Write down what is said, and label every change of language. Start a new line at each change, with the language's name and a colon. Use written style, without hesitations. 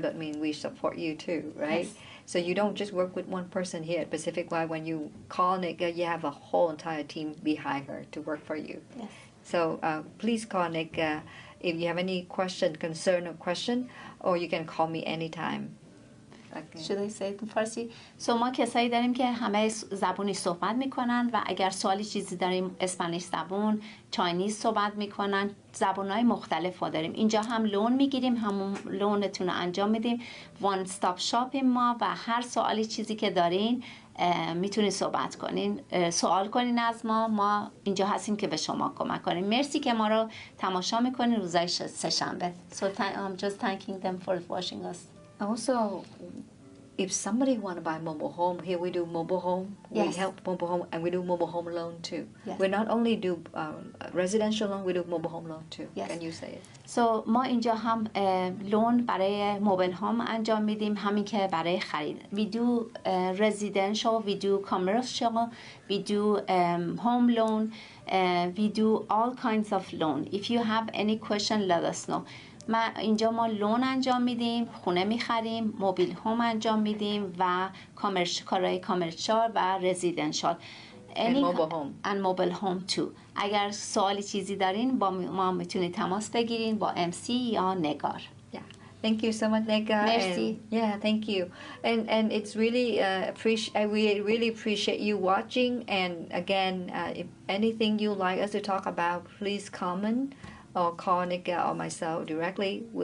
English: That means we support you too, right? Yes. So you don't just work with one person here at Pacific Life. When you call Nika, you have a whole entire team behind her to work for you. Yes. So please call Nika if you have any question, concern, or question, or you can call me anytime. Should I say it in Farsi?
Persian: So ما کسایی داریم که همه زبونی صحبت میکنن و اگر سوالی چیزی داریم اسپانیش زبون، چاینیز صحبت میکنن، زبونهای مختلف ها داریم. اینجا هم لون میگیریم، همون لونتون رو انجام میدیم. وان ستاپ شاپیم ما و هر سوالی چیزی که دارین میتونید صحبت کنین، سوال کنین از ما اینجا هستیم که به شما کمک کنیم. مرسی که ما رو تماشا میکنین روزای سه‌شنبه.
English: So I'm just thanking them for watching us. Also, if somebody want to buy mobile home, here we do mobile home. Yes. We help mobile home, and we do mobile home loan too. Yes. We not only do residential loan, we do mobile home loan too. Yes. Can you say it?
Persian: So ما اینجا هم لون برای موبایل هام انجام میدیم، همین که برای خرید.
English: We do residential, we do commercial, we do home loan, we do all kinds of loan. If you have any question, let us know.
Persian: اینجا ما لون انجام میدیم، خونه میخریم، موبیل هوم انجام میدیم و کارهای کامرشال و رزیدنشال.
English: And mobile home. And mobile home too.
Persian: اگر سوالی چیزی دارین با ما میتونید تماس بگیرین با MC یا نگار.
English: Yeah. Thank you so much, Nega. Merci. And, yeah, thank you. And it's really we really appreciate you watching. And again, if anything you like us to talk about, please comment or call Nega or myself directly.